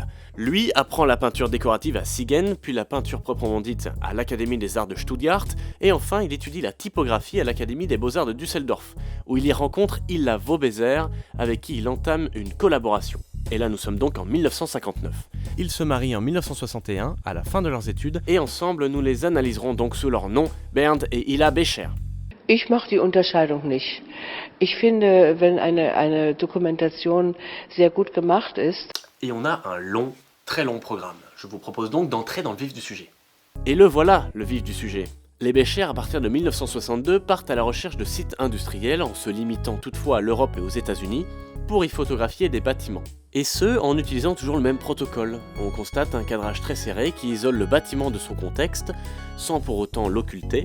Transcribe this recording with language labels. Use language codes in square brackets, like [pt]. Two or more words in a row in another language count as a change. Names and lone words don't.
[fr] Lui apprend la peinture décorative à Siegen, puis la peinture proprement dite à l'Académie des Arts de Stuttgart, et enfin il étudie la typographie à l'Académie des Beaux-Arts de Düsseldorf, où il y rencontre Hilla Vaubezer, avec qui il entame une collaboration. Et là nous sommes donc en 1959. Ils se marient en 1961, à la fin de leurs études, et ensemble nous les analyserons donc sous leur nom, Bernd et Hilla Becher. [de] Ich mache die Unterscheidung nicht. Ich finde, wenn eine Dokumentation sehr gut gemacht ist. [fr] Et on a un long, très long programme. Je vous propose donc d'entrer dans le vif du sujet. Et le voilà, le vif du sujet. Les Becher, à partir de 1962, partent à la recherche de sites industriels, en se limitant toutefois à l'Europe et aux États-Unis, pour y photographier des bâtiments. Et ce, en utilisant toujours le même protocole. On constate un cadrage très serré qui isole le bâtiment de son contexte, sans pour autant l'occulter.